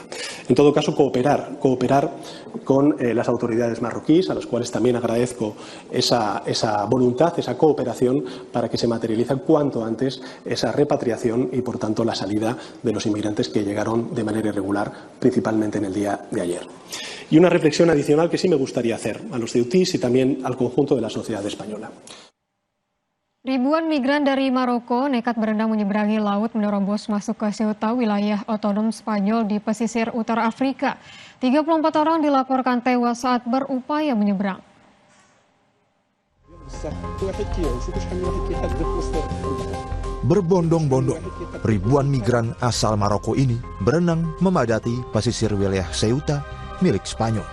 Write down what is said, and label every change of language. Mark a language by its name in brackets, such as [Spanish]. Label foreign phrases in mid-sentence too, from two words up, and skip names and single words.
[Spanish] En todo caso, cooperar con las autoridades marroquíes, a las cuales también agradezco esa voluntad, esa cooperación, para que se materialice cuanto antes esa repatriación y, por tanto, la salida de los inmigrantes que llegaron de manera irregular, principalmente en el día de ayer. Y una reflexión adicional que sí me gustaría hacer a los ceutíes y también al conjunto de la sociedad española. [Indonesian] Ribuan migran dari Maroko nekat berenang menyeberangi laut menerobos masuk ke Ceuta, wilayah otonom Spanyol di pesisir utara Afrika. 34 orang dilaporkan tewas saat berupaya menyeberang. Berbondong-bondong, ribuan migran asal Maroko ini berenang memadati pesisir wilayah Ceuta milik Spanyol.